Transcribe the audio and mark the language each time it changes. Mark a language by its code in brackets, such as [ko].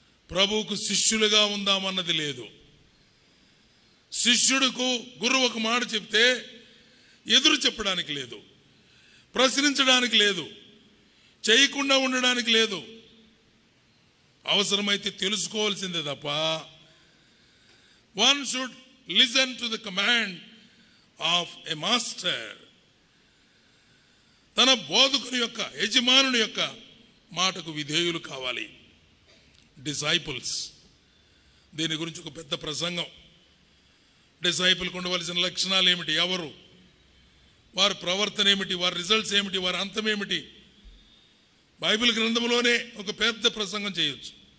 [te] ప్రభువుకు శిష్యులుగా ఉందామన్నది లేదు. శిష్యుడుకు గురువు ఒక మాట చెప్తే ఎదురు చెప్పడానికి లేదు, ప్రశ్నించడానికి లేదు, చేయకుండా ఉండడానికి లేదు. అవసరమైతే తెలుసుకోవాల్సిందే తప్ప [en] one should listen to the command of a master. [te] తన బోధకుని యొక్క, యజమానుని యొక్క మాటకు విధేయులు కావాలి. డిసైపుల్స్, దీని గురించి ఒక పెద్ద ప్రసంగం. డిసైపుల్కి ఉండవలసిన లక్షణాలు ఏమిటి, ఎవరు, వారి ప్రవర్తన ఏమిటి, వారి రిజల్ట్స్ ఏమిటి, వారి అంతం ఏమిటి, బైబిల్ గ్రంథంలోనే ఒక పెద్ద ప్రసంగం చేయొచ్చు.